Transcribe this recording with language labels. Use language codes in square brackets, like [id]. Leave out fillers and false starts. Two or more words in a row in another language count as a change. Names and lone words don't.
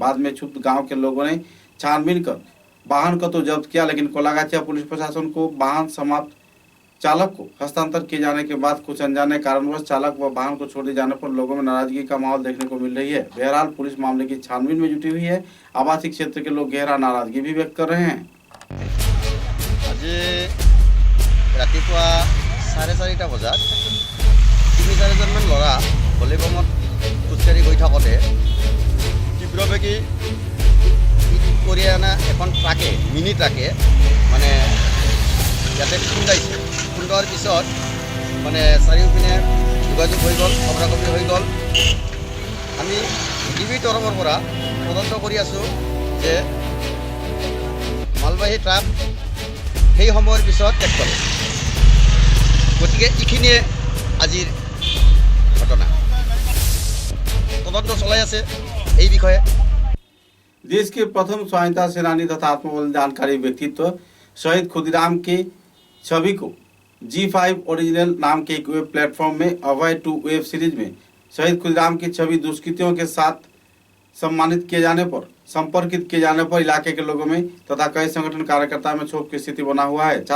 [hi] बाद में क्षुब्ध गांव के लोगों ने छानबीन कर वाहन को तो जब्त किया, लेकिन कोलागाछिया पुलिस प्रशासन को वाहन समाप्त चालक को हस्तांतर किए जाने के बाद कुछ अनजाने कारणवश चालक व वाहन को छोड़ दिए जाने पर लोगों में नाराजगी का माहौल देखने को मिल रही है। बहरहाल पुलिस मामले की छानबीन में जुटी हुई है। आवासीय क्षेत्र के लोग गहरा नाराजगी भी व्यक्त कर रहे हैं। [as] আজি ৰাতিপুৱা 4:30 বজাত 3-4জনমান ল'ৰা ভলীবমত খোজকাঢ়ি গৈ থাকোঁতে তীব্ৰবেগী কৰি অনা এখন ট্ৰাকে মিনি ট্ৰাকে মানে ইয়াতে খুন্দাইছে। খুন্দোৱাৰ পিছত মানে চাৰিওপিনে যোগাযোগ হৈ গ'ল, খবৰাখবৰি হৈ গ'ল। আমি DB তৰফৰ পৰা তদন্ত কৰি আছোঁ যে মালবাহী ট্ৰাক সেই সময়ৰ পিছত ত্যাগ কৰে। গতিকে এইখিনিয়ে আজিৰ ঘটনা। তদন্ত চলাই আছে এই বিষয়ে। [hi] देश के प्रथम स्वाधीनता सेनानी तथा आत्मबलिदानकारी व्यक्तित्व शहीद खुदीराम के छवि को G5 ओरिजिनल नाम के एक वेब प्लेटफॉर्म में अभय 2 वेब सीरीज में शहीद खुदीराम की छवि दुष्कृतियों के साथ सम्मानित किए जाने पर संपर्कित किए जाने पर इलाके के लोगों में तथा कई संगठन कार्यकर्ताओं में क्षोभ की स्थिति बना हुआ है।